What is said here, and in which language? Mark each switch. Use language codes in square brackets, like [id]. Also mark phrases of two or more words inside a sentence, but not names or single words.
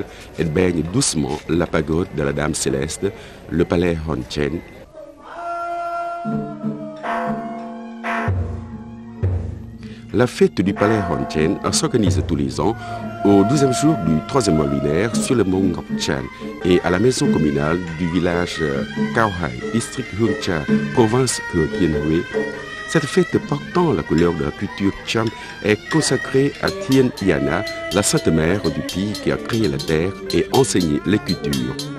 [fr] Elle baigne doucement la pagode de la Dame Céleste, le palais Hon Chen. La fête du palais Hon Chen s'organise tous les ans au 12e jour du 3e mois lunaire sur le mont Ngọc Chan et à la maison communale du village Cao Hai, district Hương Trà, province Thừa Thiên Huế. Cette fête portant la couleur de la culture Cham est consacrée à Thien Yana, la sainte mère du pays qui a créé la terre et enseigné les cultures.